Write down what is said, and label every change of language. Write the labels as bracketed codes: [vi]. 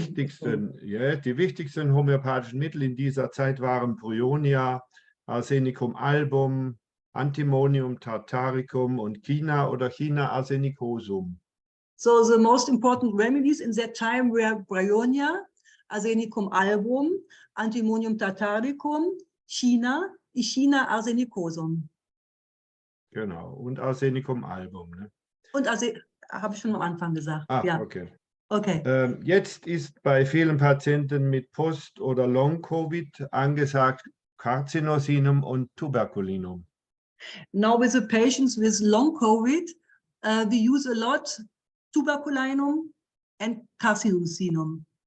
[de] Die wichtigsten homöopathischen Mittel in dieser Zeit waren Bryonia, Arsenicum album, Antimonium tartaricum und China oder China arsenicosum. [en] So the most important remedies in that time were Bryonia, Arsenicum album, Antimonium tartaricum, China arsenicosum. [de] Genau, und Arsenicum album. Ne? Und habe ich schon am Anfang gesagt. Ja. Okay. Okay. Jetzt ist bei vielen Patienten mit Post- oder Long-Covid angesagt Carcinosinum und Tuberculinum. [en] Now with the patients with long COVID, we use a lot Tuberculinum and Carcinosinum.